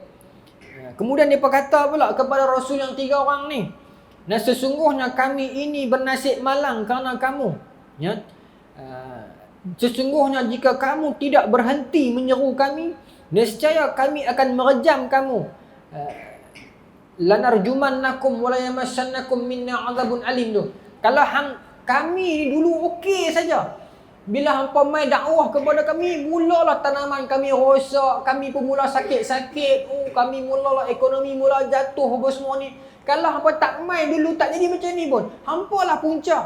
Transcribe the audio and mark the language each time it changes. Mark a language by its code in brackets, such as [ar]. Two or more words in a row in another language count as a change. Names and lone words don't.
[ms] Kemudian dia berkata pula kepada Rasul yang tiga orang ni, dan sesungguhnya kami ini bernasib malang kerana kamu. Sesungguhnya jika kamu tidak berhenti menyeru kami, nescaya kami akan merejam kamu. [ar] لنرجمنكم ولا يمسنكم منا عذاب أليم tu. [ms] Kalau kami ni dulu okey saja. Bila hampa mai dakwah kepada kami, mulalah tanaman kami rosak, kami pun mula sakit-sakit, kami mulalah ekonomi mula jatuh apa semua ni. Kalau hampa tak mai dulu, tak jadi macam ni pun, hampa lah punca.